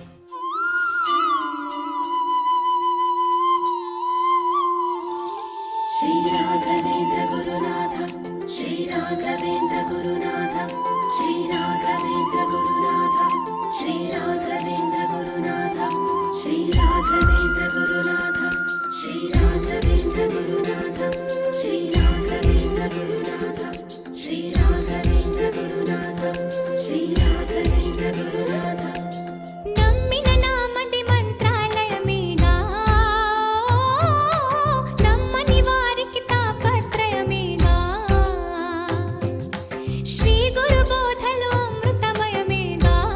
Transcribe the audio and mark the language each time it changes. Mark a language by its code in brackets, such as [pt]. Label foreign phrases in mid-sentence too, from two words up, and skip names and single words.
[sa] श्री राघवेन्द्र गुरुनाथ श्री राघवेन्द्र गुरुनाथ श्री राघवेन्द्र गुरुनाथ श्री राघवेन्द्र गुरुनाथ श्री राघवेन्द्र गुरुनाथ श्री राघवेन्द्र गुरुनाथ श्री राघवेन्द्र गुरुनाथ श्री राघवेन्द्र गुरुनाथ श्री राघवेन्द्र गुरुनाथ [te] నమ్మిన నామది మంత్రాలయమేగా నమ్మని వారికి తాపత్రయమేగా శ్రీ గురు బోధలు అమృతమయమేగా